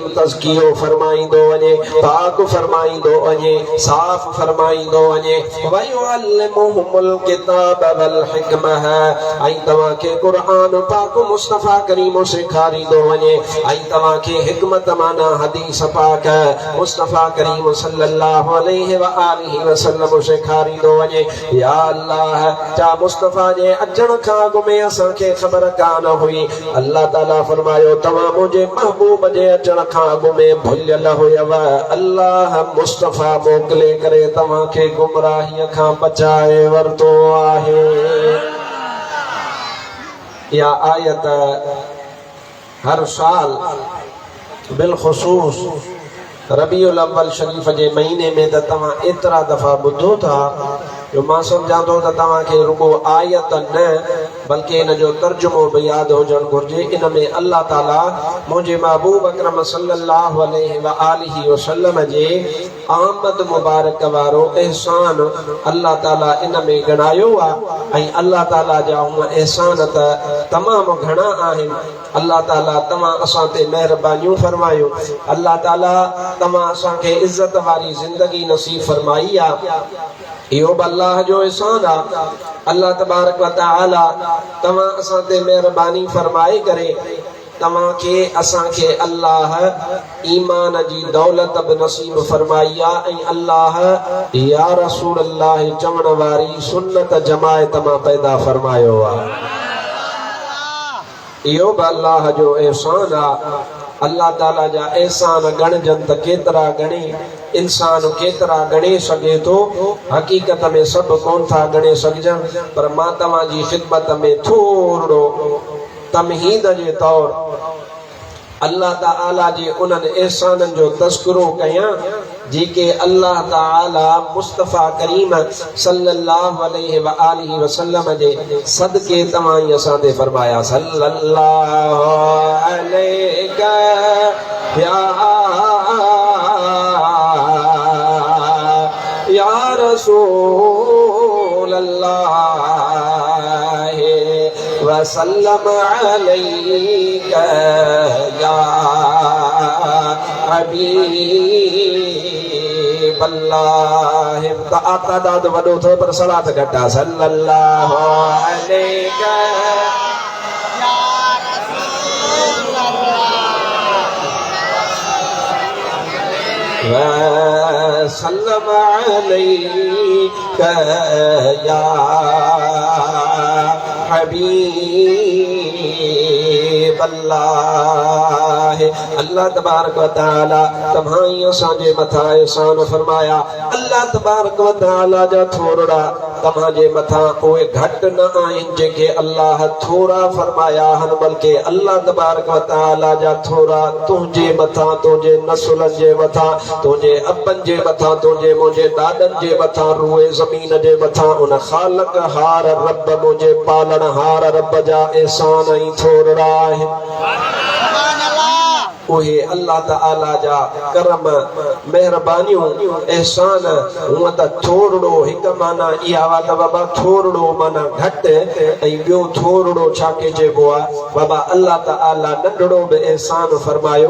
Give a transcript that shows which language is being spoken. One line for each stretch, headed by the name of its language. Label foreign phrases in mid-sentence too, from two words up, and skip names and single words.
Sindhi: तज़कियो फरमाईंदो वञे, पाक फरमाईंदो वञे, साफ़ फरमाईंदो वञे,
Arabic: ويعلمهم الكتاب و الحكمة,
Sindhi: ऐं तव्हांखे क़ुरान पाक मुस्तफ़ा करीम सेखारींदो वञे ऐं तव्हांखे हिकमत माना हदीस पाक मुस्तफ़ा करीम
Arabic: صلى الله عليه و آله وسلم
Sindhi: सेखारींदो वञे।
Arabic: يا الله
Sindhi: चा मुस्तफा जे अचण खां अॻु में असांखे ख़बर कान हुई। अल्लाह ताला फरमायो तव्हां मुंहिंजे महबूब जे अचण खां अॻु में भुलियल हुयव। अल्लाह मुस्तफा मोकिले करे तव्हांखे गुमराहीअ खां बचाए वरितो आहे। या आयत हर साल बिलख़ुसूस रबीउल अव्वल शरीफ जे महीने में त तव्हां एतिरा दफ़ा ॿुधो था जो मां सम्झां थो त तव्हांखे रुगो आयत न बल्कि इन जो तर्जुमो बि यादि हुजणु घुरिजे। इन में अल्लाह ताला मुंहिंजे महबूब अकरम
Arabic: صلى الله عليه و آله وسلم
Sindhi: जे आमद मुबारक वारो एहसान अल्लाह ताला इन में ॻणायो आहे। ऐं अल्लाह ताला जा उहे एहसान त तमामु घणा आहिनि। अल्लाह ताला तव्हां असां ते महिरबानियूं फरमायो। अल्लाह ताला तव्हां असांखे इज़त वारी ज़िंदगी नसीब फरमाई आहे। इहो बि अल्लाह जो एहसान आहे।
Arabic: الله تبارك و تعالى
Sindhi: तव्हां असां ते महिरबानी फरमाए करे तव्हांखे असांखे अल्लाह ईमान जी दौलत बि नसीब फरमाई आहे। ऐं अल्लाह
Arabic: يا رسول الله
Sindhi: चवण वारी सुन्नत जमायत मां पैदा फरमायो आहे। इहो बि अल्लाह जो एहसान आहे। अल्लाह ताला जा एहसान गणजन त केतिरा गणे, इंसान केतिरा गणे सघे थो। हक़ीक़त में सभु कोन था गणे सघजनि, पर मां तव्हांजी ख़िदमत में थोरो तमहीद जे तौर अल्लाह ताला जे उन्हनि एहसाननि जो तज़किरो कयां जेके अल्लाह ताला मुस्तफ़ा करीम
Arabic: صلى الله عليه و آله وسلم
Sindhi: जे सदके तव्हां असां ते फरमाया।
Arabic: صلى الله عليك يا رسول الله وسلم عليك يا حبيب الله.
Sindhi: तादाद वॾो थो पर सलात घटि आहे।
Arabic: صلى الله عليك يا رسول الله وسلم عليك يا حبيب الله. الله تبارك و تعالى
Sindhi: तव्हां असांजे मथां एहसान फरमाया।
Arabic: الله تبارك و تعالى
Sindhi: जा थोरा तव्हांजे मथां उहे घटि न आहिनि जेके अल्लाह थोरा फरमाया आहिनि, बल्कि
Arabic: الله تبارك و تعالى
Sindhi: जा थोरा तुंहिंजे मथां, तुंहिंजे नसुलनि जे मथां, तुंहिंजे अबनि जे मथां, तुंहिंजे मुंहिंजे ॾाॾनि जे मथां, रूए ज़मीन जे मथां उन ख़ालिक हार रब मुंहिंजे पालण हार रब जा एहसान ऐं थोरा आहिनि। उहे अल्लाह ताला जा करम मेहरबानियूं एहसान हूअं त थोरो हिकु माना इहा वा त बाबा थोरो माना घटि ऐं ॿियो थोरो छा के चइबो आहे बाबा अल्लाह ताला नंढड़ो बि एहसान फरमायो।